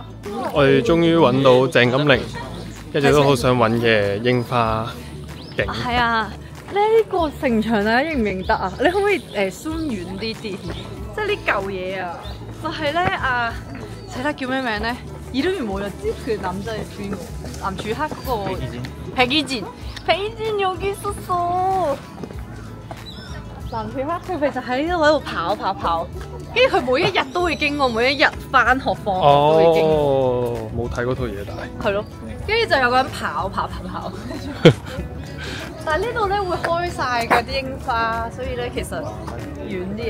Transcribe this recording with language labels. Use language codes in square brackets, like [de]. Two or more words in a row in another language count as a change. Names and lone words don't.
[yue] 我哋終於揾到鄭金玲，一直都好想揾嘅櫻花景。係啊，呢個城牆大家認唔認得啊？你可唔可以zoom遠啲？即係呢嚿嘢啊，就係咧死啦，叫咩名咧？ [ko] 이름이 뭐였지？그 남자의 주인공 남주학 [yue] 嗰個 백이진 [ko] 여기 있었어。 [yue] 남주학 佢咪就喺度跑，跟住佢每一日都會經過，每一日返學放學都會經過。哦，冇睇嗰套嘢，但係。係咯。跟住就有個人跑。但係呢度咧會開晒嗰啲櫻花，所以咧其實遠啲。